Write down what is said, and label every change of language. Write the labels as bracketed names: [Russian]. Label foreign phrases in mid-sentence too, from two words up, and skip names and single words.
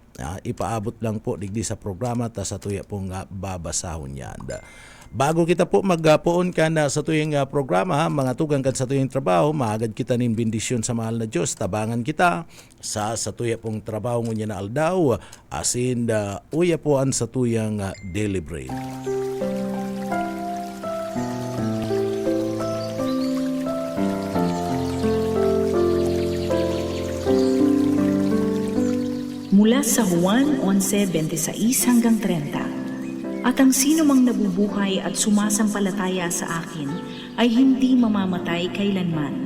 [Bikol] Ipaabot lang po digdi sa programa ta sa tuya pong babasahon yan. Bago kita po magpoon ka na sa tuyong programa, mga tugang kan sa tuyong trabaho, maagad kita nin bendisyon sa mahal na Diyos. Tabangan kita sa tuya pong trabaho ngunya na aldaw, asin uya po an sa tuyang [English] daily bread. [Filipino] Mula sa Juan 11:26 hanggang 30. At ang sino mang nabubuhay at sumasampalataya sa akin ay hindi mamamatay kailanman.